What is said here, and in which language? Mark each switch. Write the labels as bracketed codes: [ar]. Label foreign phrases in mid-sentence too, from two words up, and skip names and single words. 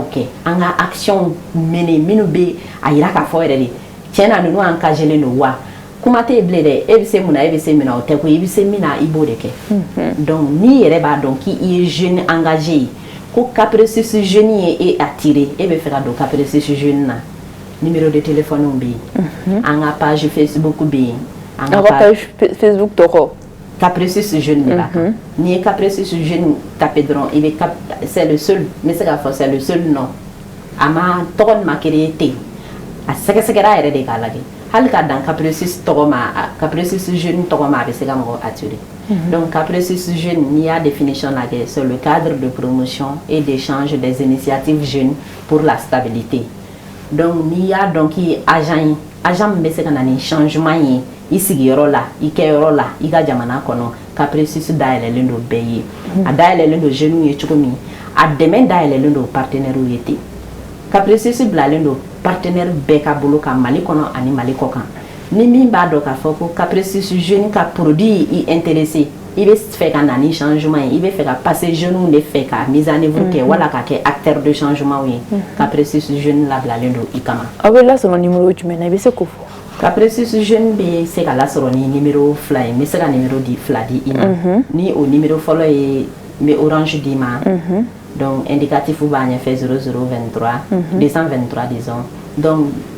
[bm] kɛ an ka [fr] action mener [bm] minnu bɛ a yira k'a fɔ yɛrɛ de tiɲɛ na ninnu engagélen don wa kuma tɛ bilen dɛ e bɛ se mun na e bɛ se min na o tɛ ko i bɛ se min na i b'o de kɛ donc n'i yɛrɛ b'a dɔn k'i ye [fr] jeune engagé [bm] ye ko Caprecis jeune ye e attiré e bɛ fɛ ka don Caprecis jeune na [fr] numéro de téléphone [bm] bɛ yen an ka [fr] page Facebook [bm] bɛ yen an ka [fr] page Facebook [bm] tɔgɔ Caprecis jeune de b'a kan n'i ye Caprecis jeune tapé dɔrɔn i bɛ [fr] c'est le seul [bm] n bɛ se k'a fɔ [fr] c'est le seul nom [bm] a ma tɔgɔ nin ma créé ten a sɛgɛsɛgɛra yɛrɛ de k'a lajɛ hali ka dan Caprecis tɔgɔ ma Caprecis jeune tɔgɔ ma a bɛ se ka mɔgɔ attirer donc Caprecis jeune n'i y'a définition lajɛ [fr] c'est le cadre de promotion et d'échange des initiatives jeunes pour la stabilité [bm] donc n'i y'a dɔn k'i ye agent ye agent min bɛ se ka na ni changement ye i sigiyɔrɔ la i kɛyɔrɔ la i ka jamana kɔnɔ Caprecis dayɛlɛlen don bɛɛ ye a dayɛlɛlen don jeunes ye cogo min a dɛmɛ dayɛlɛlen don partenaires ye ten Caprecis bilalen don partenaire bɛɛ ka bolo kan Mali kɔnɔ ani Mali kɔ kan ni min b'a dɔn k'a fɔ ko Caprecis jeune ka produit i intéressé i bɛ fɛ ka na ni changement ye i bɛ fɛ ka passer jeunes de fɛ ka [fr] mise en œuvre [bm] kɛ wala ka kɛ [fr] acteur de changement [bm] ye Caprecis jeune labilalen don i kama. Aw bɛ lasɔrɔ numéro jumɛn na i bɛ se k'o fɔ. Caprecis jeune bɛ se ka lasɔrɔ ni numéro 2 ye n bɛ se ka numéro 2 di i ma ni o numéro fɔlɔ ye n bɛ orange d'i ma donc indicatif b'a ɲɛfɛ 0023 223 [fr] disons donc